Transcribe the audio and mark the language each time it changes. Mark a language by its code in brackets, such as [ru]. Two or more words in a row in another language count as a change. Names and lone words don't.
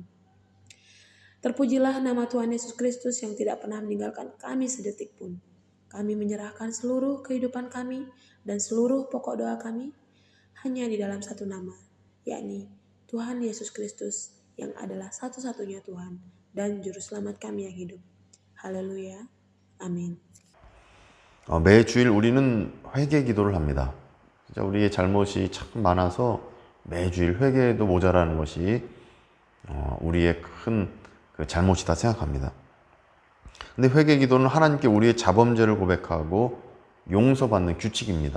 [id] Terpujilah nama Tuhan Yesus Kristus yang tidak pernah meninggalkan kami sedetik pun. Kami menyerahkan seluruh kehidupan kami dan seluruh pokok doa kami hanya di dalam satu nama, yakni Tuhan Yesus Kristus yang adalah satu-satunya Tuhan dan Juru Selamat kami yang hidup. Haleluya. [ko] 아멘. 매주일 우리는 회개 기도를 합니다. 진짜 우리의 잘못이 참 많아서 매주일 회개도 모자라는 것이 우리의 큰 그 잘못이다 생각합니다. 근데 회개 기도는 하나님께 우리의 자범죄를 고백하고 용서받는 규칙입니다.